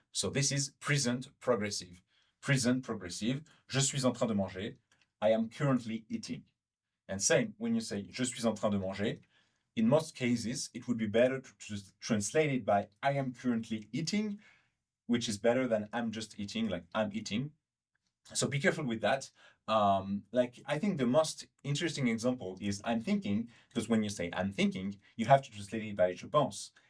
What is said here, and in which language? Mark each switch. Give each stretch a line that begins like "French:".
English: So this is present progressive.
French: Je suis en train de manger.
English: I am currently eating. And same, when you say
French: je suis en train de manger,
English: in most cases, it would be better to translate it by I am currently eating, which is better than I'm just eating, like I'm eating. So be careful with that. Like, I think the most interesting example is I'm thinking, because when you say I'm thinking, you have to translate it by
French: je pense.